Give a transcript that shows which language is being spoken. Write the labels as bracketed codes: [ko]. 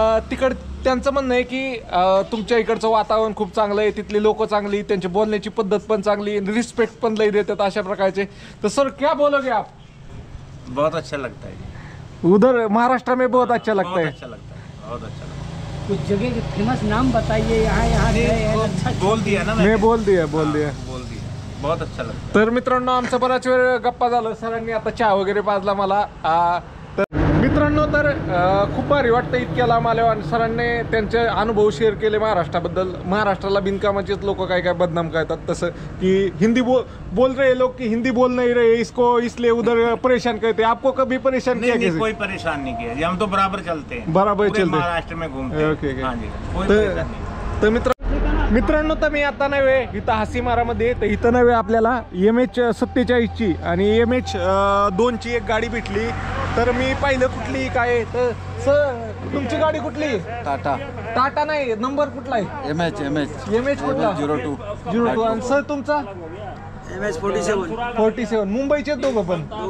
[mr] तिकड त्यांचं म्हणणं आहे की तुमच्या इकडचं वातावरण खूप चांगलं आहे तिथली लोक चांगली त्यांची बोलण्याची पद्धत पण चांगली रिस्पेक्ट पण लई देतात अशा प्रकारचे तर सर [hi] क्या बोलोगे आप बहुत अच्छा लगता है उधर महाराष्ट्र में बहुत अच्छा लगता है बहुत अच्छा लगता है कुछ जगह के फेमस नाम बताइए यहाँ अच्छा बोल दिया ना मैं बोल दिया बहुत अच्छा लगता [mr] तर मित्रांनो आमचा बराच वेळ गप्पा झाला सरांनी आता चहा वगैरे पाजला मला तर मित्रांनो तर खूप भारी वाटतं इतक्या लांब आल्यावर आणि सरांनी त्यांचे अनुभव शेअर केले महाराष्ट्राबद्दल महाराष्ट्राला बिनकामाचेच लोक काय काय बदनाम करतात तसं की [hi] हिंदी बोल रहे लोग कि हिंदी बोल नहीं रहे इसको इसलिए उधर परेशान करते आपको कभी परेशान किया नहीं, कोई परेशान नहीं किया हम तो बराबर चलते हैं बराबर पूरे चलते महाराष्ट्र में घूमते हैं ओके हाँ जी कोई परेशान नहीं [mr] तर मित्रांनो तर मी आता नव्हे इथं हासीमारामध्ये तर इथं नव्हे आपल्याला MH47ची आणि MH2ची एक गाडी भेटली तर मी पाहिलं कुठली काय तर सर तुमची गाडी कुठली टाटा नाही नंबर कुठला आहे MH कुठला 02 आणि सर तुमचा MH47 मुंबईचे दोघं पण